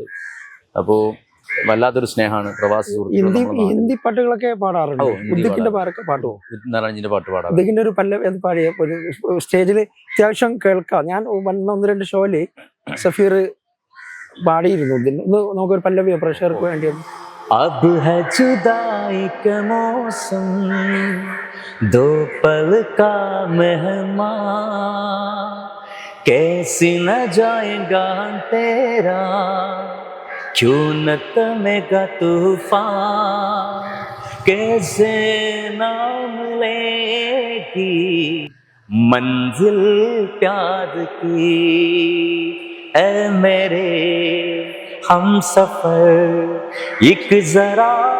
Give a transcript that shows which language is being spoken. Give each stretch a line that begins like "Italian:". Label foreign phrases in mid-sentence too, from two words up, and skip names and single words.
Malayalam: അപ്പോൾ വല്ലാത്തൊരു സ്നേഹമാണ് പ്രവാസി ഹിന്ദി പാട്ടുകളൊക്കെ പാടാറുണ്ട്. ഉദ്ദിഖിന്റെ പാട്ടൊക്കെ പാട്ടുമോ? നാരായണന്റെ പാട്ട് പാടാം. ഉദ്ദിഖിന്റെ ഒരു പല്ലവി പാടിയ ഒരു സ്റ്റേജിൽ അത്യാവശ്യം കേൾക്കാം. ഞാൻ 1-2 ഷോയില് സഫീർ പാടിയിരുന്നു. നമുക്കൊരു പല്ലവി പ്രേക്ഷകർക്ക് വേണ്ടി.
Hindi: अब है जुदाई का मौसम, दो पल का मेहमान, कैसी न जाएगा तेरा, क्यों न थमेगा तूफान, कैसे नाम लेगी मंजिल प्यार की, ऐ मेरे हम सफर एक जरा